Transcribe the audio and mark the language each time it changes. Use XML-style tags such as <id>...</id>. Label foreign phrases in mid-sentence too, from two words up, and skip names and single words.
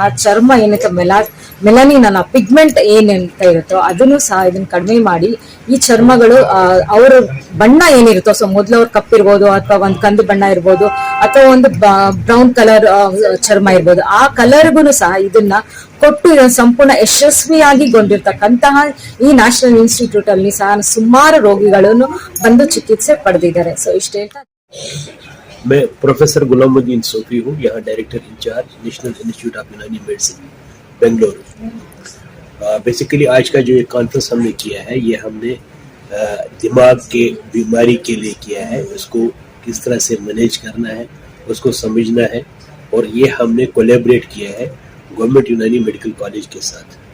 <kn>ಚರ್ಮ ಏನಕ್ಕೆ ಮೆಲನಿನ್ ಅನ್ನೋ ಪಿಗ್ಮೆಂಟ್ ಏನಂತ ಇರುತ್ತೋ ಅದನ್ನು ಸಹ ಇದನ್ನ ಕಡಿಮೆ ಮಾಡಿ ಈ ಚರ್ಮಗಳು ಅವ್ರ ಬಣ್ಣ ಏನಿರುತ್ತೋ, ಸೊ ಮೊದ್ಲು ಅವ್ರ ಕಪ್ಪಿರ್ಬೋದು ಅಥವಾ ಒಂದು ಕಂದು ಬಣ್ಣ ಇರ್ಬೋದು ಅಥವಾ ಒಂದು</kn> <en>brown colour</en> <kn>ಚರ್ಮ ಇರ್ಬೋದು, ಆ ಕಲರ್ಗೂ ಸಹ ಇದನ್ನ ಕೊಟ್ಟು ಇದನ್ನು ಸಂಪೂರ್ಣ ಯಶಸ್ವಿಯಾಗಿ ಗೊಂಡಿರ್ತಕ್ಕಂತಹ ಈ</kn> <en>national institute</en> <kn>ಅಲ್ಲಿ ಸಹ ಸುಮಾರು ರೋಗಿಗಳನ್ನು ಬಂದು ಚಿಕಿತ್ಸೆ ಪಡೆದಿದ್ದಾರೆ. ಸೊ ಇಷ್ಟೇ.</kn> <hi>मैं प्रोफेसर गुलामुद्दीन सोफी हूँ, यहाँ</hi> <en>director in-charge</en> <hi>नेशनल इंस्टीट्यूट ऑफ यूनानी मेडिसिन बेंगलुरु। बेसिकली आज का जो ये कॉन्फ्रेंस हमने किया है ये हमने दिमाग के बीमारी के लिए किया है, उसको किस तरह से मैनेज करना है उसको समझना है, और ये हमने कोलैबोरेट किया है गवर्नमेंट यूनानी मेडिकल कॉलेज के साथ।</hi>